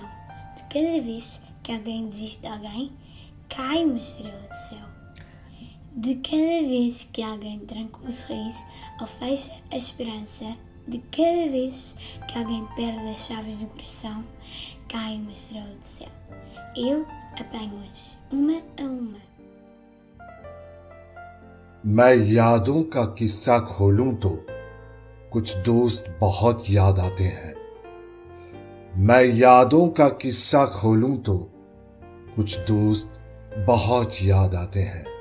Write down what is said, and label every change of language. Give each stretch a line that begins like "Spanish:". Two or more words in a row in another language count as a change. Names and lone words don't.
Portuguese: De cada vez que alguém desiste de alguém, cai uma estrela do céu. De cada vez que alguém tranca o sorriso ou fecha a esperança, de cada vez que alguém perde as chaves do coração, cai uma estrela do céu. Eu apanho-as, uma a uma.
Hindi: मैं यादों का किस्सा खोलूं तो कुछ दोस्त बहुत याद आते हैं। मैं यादों का किस्सा खोलूं तो कुछ दोस्त बहुत याद आते हैं।